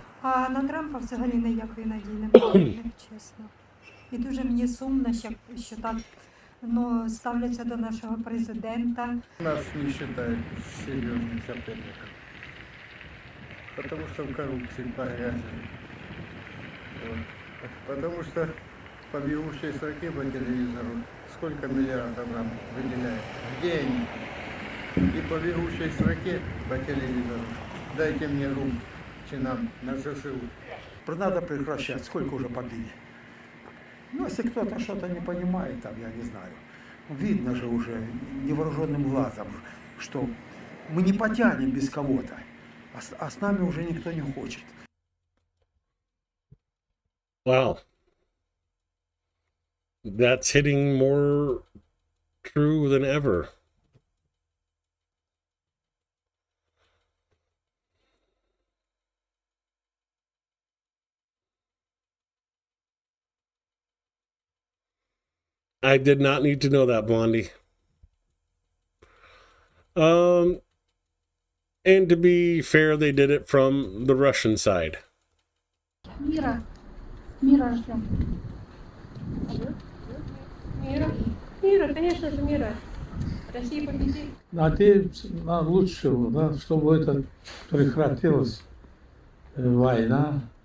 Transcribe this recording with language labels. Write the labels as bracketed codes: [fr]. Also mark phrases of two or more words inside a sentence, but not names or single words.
[uk] А на Трампа взагалі ніякої надії немає, чесно. І дуже мені сумно, що так ставляться до нашого президента. Нас не вважають серйозним соперником, тому що в корупції пов'язані. [ru] Потому что по бегущей строке по телевизору сколько миллиардов нам выделяют? Где они? И по бегущей строке по телевизору дайте мне рубль чинам на ЗСУ. Надо прекращать, сколько уже побили. Если кто-то что-то не понимает, там, я не знаю, видно же уже невооруженным глазом, что мы не потянем без кого-то, а с нами уже никто не хочет. [en] Wow. That's hitting more true than ever. I did not need to know that, Blondie. And to be fair, they did it from the Russian side. [ru] Мира ждем. Мира, конечно же, мира. Россия победит. Нам лучше, чтобы это прекратилась война.